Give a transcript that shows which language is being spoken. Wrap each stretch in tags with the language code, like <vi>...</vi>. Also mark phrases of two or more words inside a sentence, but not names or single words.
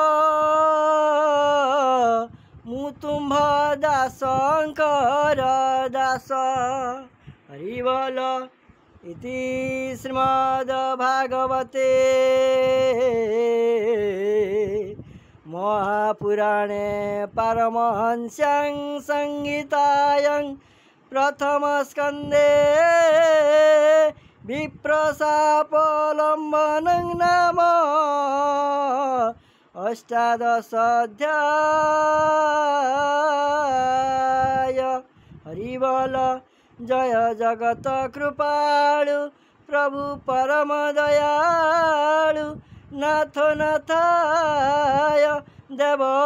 <or>ମୁଁ ତୁମ୍ଭ ଦାସଙ୍କର ଦାସ ହରି ବୋଲ</or> <sa>ଇତି ଶ୍ରୀମଦ୍ ଭାଗବତେ ମହାପୁରାଣେ ପାରମହଂସ୍ୟାଂ ସଂହିତାୟାଂ प्रथम स्कंदे विप्रशापोलम्बनं नाम अष्टादशाध्याय</sa> <or>ହରି ବୋଲ</or> <sa>जय जगत कृपालु प्रभु परम दयालु नाथ नाथाय देव</sa>